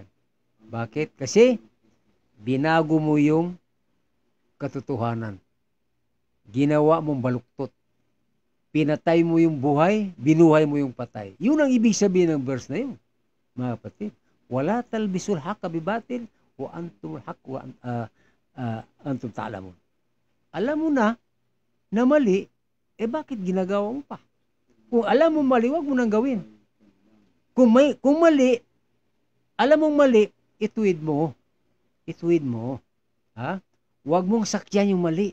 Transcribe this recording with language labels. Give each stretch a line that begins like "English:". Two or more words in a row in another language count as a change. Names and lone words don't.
Filipino: Bakit? Kasi, binago mo yung katotohanan. Ginawa mong baluktot. Pinatay mo yung buhay, binuhay mo yung patay. Yun ang ibig sabihin ng verse na yun. Mga kapatid,
Arabic: ولا تلبسوا الحق بالباطل وأنتم حق وأنتم تعلمون.
Filipino: Alam mo na mali, bakit ginagawa mo pa? Kung alam mo mali, wag mo nang gawin. Kung mali, alam mong mali, ituwid mo. Ituwid mo. Ha? Wag mong sakyan yung mali.